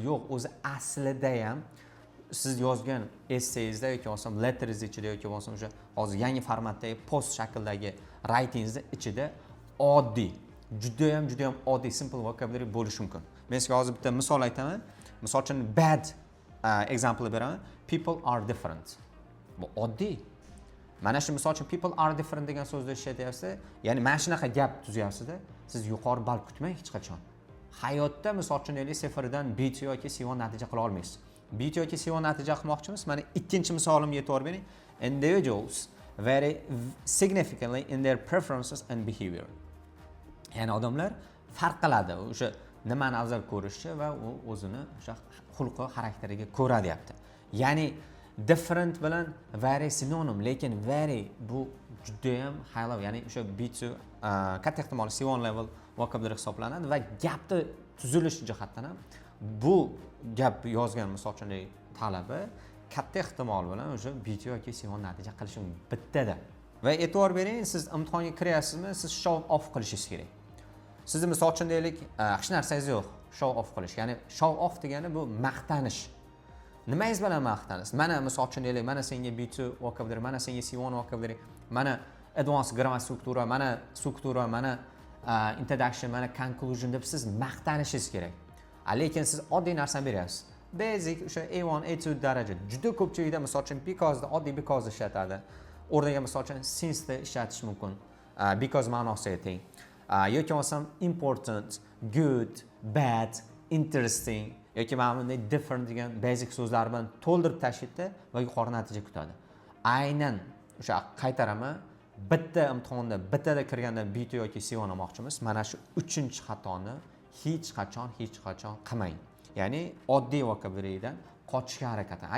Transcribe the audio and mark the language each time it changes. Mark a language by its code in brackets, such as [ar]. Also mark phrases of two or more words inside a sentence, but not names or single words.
[uz] Yo'q, o'zi aslida ham siz yozgan essayingizda yoki bo'lmasam letteringiz ichida yoki bo'lmasam o'sha hozir yangi formatdagi post shaklidagi writingizda ichida oddiy, juda ham oddiy [en] simple vocabulary [uz] bo'lishi mumkin. Men sizga hozir bitta misol aytaman. Misol uchun [en] bad example [uz] beraman. [en] People are different. [uz] Bu oddiy. Mana shu misol uchun [en] people are different [uz] degan so'zni ishlatyapsiz, ya'ni mana shunaqa gap tuzyapsiz-da, siz yuqori ball kutmang hech qachon. hayotda misol uchun sifrdan BT yoki C1 natija qila olmaysiz. BT yoki C1 natija qilmoqchimiz. Mana ikkinchi misolimga e'tibor bering. [en] Individuals vary significantly in their preferences and behavior. [uz] Ya'ni odamlar farq qiladi o'sha nimani afzal ko'rishi va u o'zini o'sha xulqi, xarakteriga ko'ra deyapti. Ya'ni different bilan vary sinonim, lekin vary bu juda ham [en] high level, [uz] ya'ni o'sha B2 katta ehtimol [en] C1 level vocabulary [uz] hisoblanadi va gapni tuzilish jihatdan ham bu gap yozgan misol uchun talaba katta ehtimol bilan o'sha B2 yoki C1 natija qilishi bittada. Va e'tibor bering, siz imtihonga kiryapsizmi, siz [en] show off [uz] qilishingiz kerak. Sizni misol uchun deylik, hech narsangiz yo'q, [en] show off [uz] qilish. Ya'ni [en] show off [uz] degani bu maqtanish. Nimangiz bilan maqtanasiz? Mana misol uchun deylik, mana senga B2 vocabulary, mana senga C1 vocabulary, mana [en] advanced grammar [uz] struktura, mana struktura, mana introduction, mana conclusion deb siz maqtanishingiz kerak. Lekin siz oddiy narsani beryapsiz. Basic o'sha A1, A2 daraja. Juda ko'pchilikda misol uchun because da oddiy because ishlatadi. O'rniga misol uchun since da ishlatish mumkin. Because ma'nosi teng. Yoki bo'lmasam [en] important, good, bad, interesting [uz] yoki mana bunday different degan basic so'zlar bilan to'ldirib tashlashda va yuqori natija kutadi. Aynan o'sha qaytaraman, bitta imtihonda bittada kirganda B2 yoki C1 olmoqchimiz. Mana shu 3-xatoni hech qachon qilmang. Ya'ni oddiy vocabularydan qochishga harakat qiling.